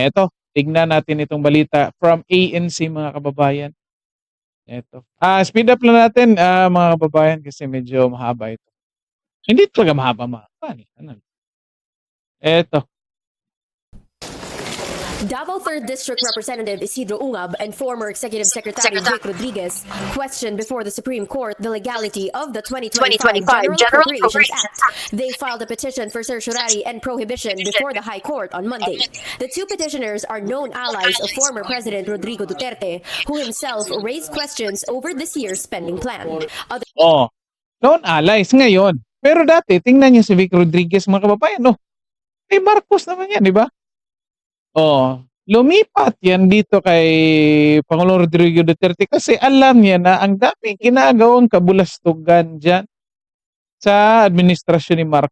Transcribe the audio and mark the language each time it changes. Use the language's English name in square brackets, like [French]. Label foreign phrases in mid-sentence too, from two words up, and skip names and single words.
[Filipino] Eto, tignan natin itong balita from ANC mga kababayan. Eto. Speed up lang natin mga kababayan kasi medyo mahaba ito. Hindi talaga mahaba. Eto. [English] Davao 3rd District Representative Isidro Ungab and former Executive Secretary Vic Rodriguez questioned before the Supreme Court the legality of the 2025 General Appropriations Act. They filed a petition for certiorari and prohibition before the High Court on Monday. The two petitioners are known allies of former President Rodrigo Duterte, who himself raised questions over this year's spending plan. Known allies ngayon. [Filipino] Pero dati, tingnan niyo si Vic Rodriguez mga kababayan. May Marcos naman yan, di ba? Lumipat yan dito kay Pangulong Rodrigo Duterte kasi alam niya na ang daming ginagawang kabulastugan dyan sa administrasyon ni Marcos.